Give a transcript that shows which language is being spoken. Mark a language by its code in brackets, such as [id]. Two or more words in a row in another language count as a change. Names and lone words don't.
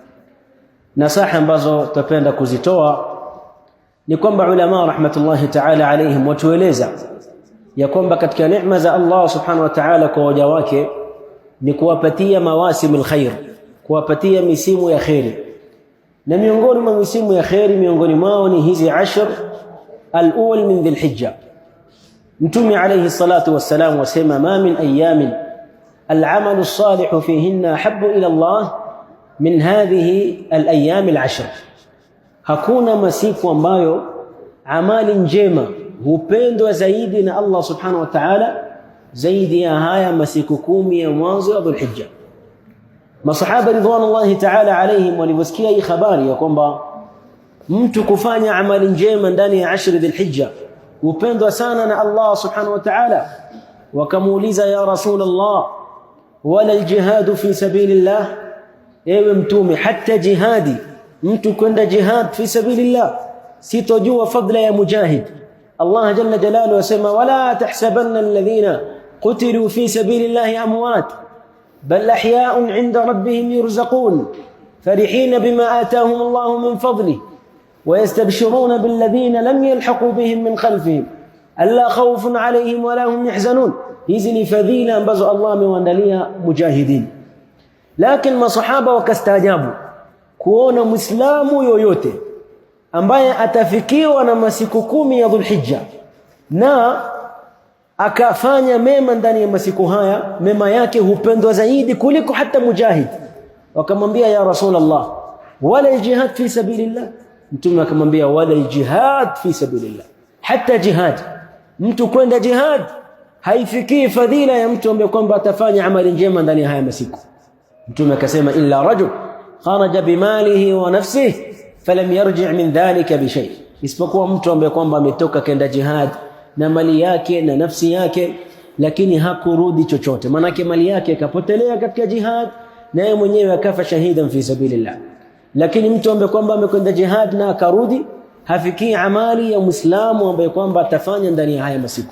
[sw] Nasaha ambazo tutapenda kuzitoa ni kwamba ulama [ar] رحمة الله تعالى عليهم [sw] watueleza ya kwamba katika neema za [ar] الله سبحانه وتعالى [sw] kwa waja wake ni kuwapatia [ar] مواسم الخير, [sw] kuwapatia misimu ya khairi, na miongoni mwa misimu ya khairi miongoni mwao ni hizi 10 [ar] الأول من ذي الحجة. Mtume عليه الصلاة والسلام wasema, ما من أيام العمل الصالح فيهن أحب إلى الله من هذه الأيام العشر. [sw] hakuna masiku ambayo amali njema hupendwa zaidi na [ar] الله سبحانه وتعالى [sw] zaidi ya haya masiku 10 ya mwanzo wa Dhulhijja. Masahaba [ar] رضوان الله تعالى عليهم [sw] waliposikia hii habari ya kwamba mtu kufanya amali njema ndani ya 10 Dhulhijja hupendwa sana na [ar] الله سبحانه وتعالى, [sw] wakamuuliza, [ar] يا رسول الله ولا الجهاد في سبيل الله, [sw] ewe mtume hata jihadi, mtu kwenda [ar] جهاد في سبيل الله [sw] sitojua fadla ya mujahid. [ar] الله جل جلاله asema, ولا تحسبن الذين قتلوا في سبيل الله أمواتا بل أحياء عند ربهم يرزقون فرحين بما آتاهم الله من فضله ويستبشرون بالذين لم يلحقوا بهم من خلفهم ألا خوف عليهم ولا هم يحزنون. [sw] hizi ni fadhila ambazo Allah amewaandalia mujahidin. Lakini masahaba wakastaajabu kuona muislamu yoyote ambaye atafikiwa na masiku 10 ya Dhulhijja na akafanya mema ndani ya masiku haya, mema yake hupendwa zaidi kuliko hata mujahid. [ar] Wakamwambia, يا رسول الله ولا جهاد في سبيل الله? [sw] Mtume akamwambia, [ar] ولا جهاد في سبيل الله, [sw] hata jihad, mtu kwenda jihad haifikii fadhila ya mtu ambaye kwamba atafanya amali njema ndani ya haya masiku. Mtume akasema, [ar] إلا رجل خرج بماله ونفسه فلم يرجع من ذلك بشيء, [sw] isipokuwa mtu ambaye kwamba ametoka kenda jihad na mali yake na nafsi yake, lakini hakurudi chochote. Maana mali yake ikapotelea katika jihad na yeye mwenyewe akafa [ar] شهيدا في سبيل الله. [sw] Lakini mtu ambaye kwamba amekwenda jihad na akarudi hafikii amali ya Muislamu ambaye kwamba atafanya ndani ya haya masiku.